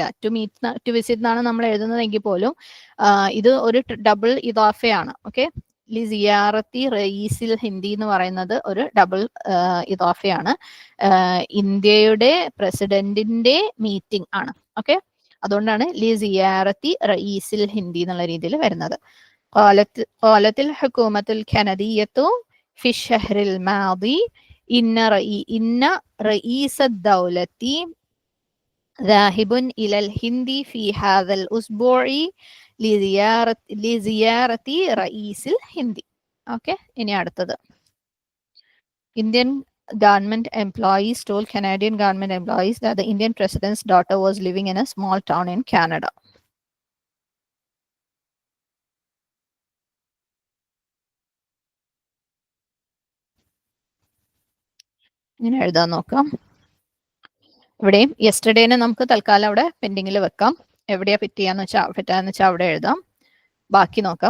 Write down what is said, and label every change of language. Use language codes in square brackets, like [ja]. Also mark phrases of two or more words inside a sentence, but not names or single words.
[en] to visit [ml] എന്നാണ് നമ്മൾ എഴുതുന്നതെങ്കിൽ പോലും ഇത് ഒരു ഡബിൾ ഇദാഫയാണ്. ഓക്കെ, [ar] لزيارة رئيس الهندي [ml] എന്ന് പറയുന്നത് ഒരു ഡബിൾ ഇദാഫയാണ്. ഇന്ത്യയുടെ പ്രസിഡന്റിന്റെ മീറ്റിംഗ് ആണ്. ഓക്കെ, അതുകൊണ്ടാണ് [ar] لزيارة رئيس الهندي [ml] എന്നുള്ള രീതിയിൽ വരുന്നത്. [ar] قالت الحكومة الكندية في الشهر الماضي إن رئيس الدولة ذاهب إلى الهند في هذا الأسبوع لزيارة رئيس الهند. [ml] ഓക്കെ, ഇനി അടുത്തത്. [en] Indian government employees told Canadian government employees that the Indian president's daughter was living in a small town in Canada. [ml] ഇങ്ങനെ എഴുതാൻ നോക്കാം. ഇവിടെയും യെസ്റ്റർഡേനെ നമുക്ക് തൽക്കാലം അവിടെ പെൻഡിങ്ങിൽ വെക്കാം. എവിടെയാ പറ്റാന്ന് വെച്ചാൽ അവിടെ എഴുതാം. ബാക്കി നോക്കാം.